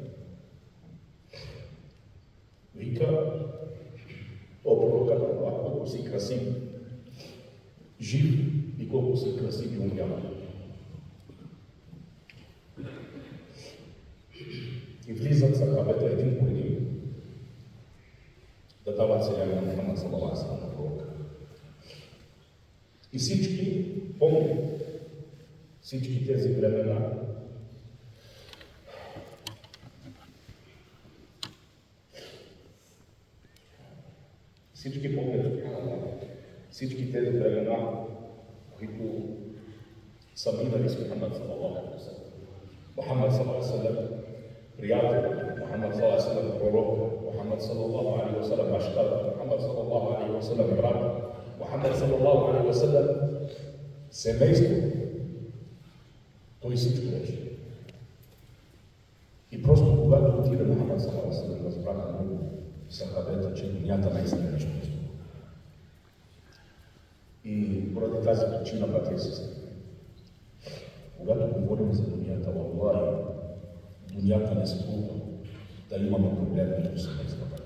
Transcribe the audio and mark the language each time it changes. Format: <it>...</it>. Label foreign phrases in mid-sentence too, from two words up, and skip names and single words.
<bg>Вика о пророка на Аллах, колко си красив, жив и колко си красив и умрял. И влизат сахабета един по един да дават селями на Мухаммад</bg> <ar>صلى الله عليه وسلم</ar> <bg>на пророка. И всички помнят всички тези времена, всички помнят всички тези времена, които са минали с Мухаммад</bg> <ar>صلى الله عليه وسلم. Мухаммад صلى الله عليه وسلم приятел, Мухаммад صلى الله عليه وسلم пророк, Мухаммад صلى الله عليه وسلم баща, Мухаммад صلى الله عليه وسلم брат, Мухаммад صلى الله عليه وسلم семейство.</ar> <bg>Той всичко беше. И просто когато отиде Мухаммад</bg> <ar>صلى الله عليه وسلم,</ar> <bg>разбраха много сахабета, че дунята наистина нещо не струва. И поради тази причина, братя и сестри, когато говорим за дунята, валлахи, дунята не струва да имаме проблем между семействата.</bg>